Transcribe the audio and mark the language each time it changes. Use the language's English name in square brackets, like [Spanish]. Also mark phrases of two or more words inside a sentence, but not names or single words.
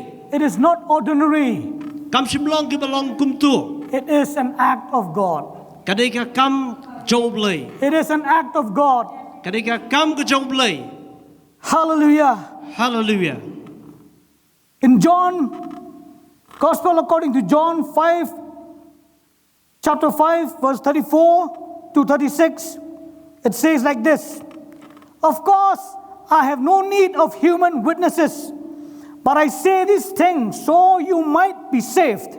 [English] It is not ordinary. [Khasi] kam sim long ki ba long kum tu [English] It is an act of God. [Khasi] kadai ka kam jong ublai [English] It is an act of God. [Khasi] kadai ka kam ka jong ublai [English] Hallelujah. [Khasi] hallelujah [English] In John, Gospel according to John 5, chapter 5, verse 34 to 36, it says like this: Of course, I have no need of human witnesses, but I say these things so you might be saved.